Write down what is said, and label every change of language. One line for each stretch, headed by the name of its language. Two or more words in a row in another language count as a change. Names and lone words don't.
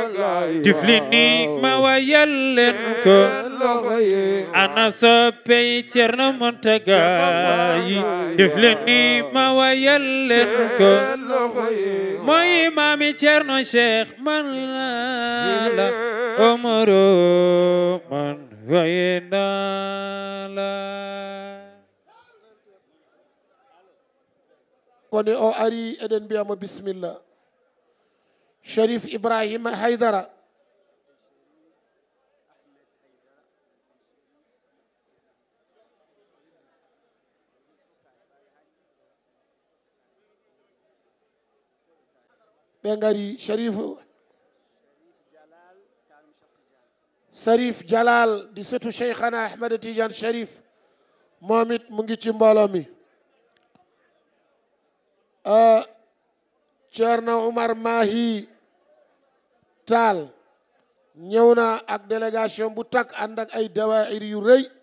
Fula: Tiflini ma wayal leen ko ana soppey Cerno Muntaga yi Tiflini ma wayal leen ko
Wolof: mooy maami
Fula: Cerno Cheikh man la Omaro man way na la kone o ari eɗen mbiyamo bisimilla Cherif Ibrahima Haydara ɓe ngari
Wolof: Cherif Jalal di setu Cheikhana Ahmed Tidiane Cherif momit mu ngi ci mbooloo mi Ceerno Oumar Mahi Tall ñëw na ak délégation bu takk ànd ak ay dawaayir yu rëy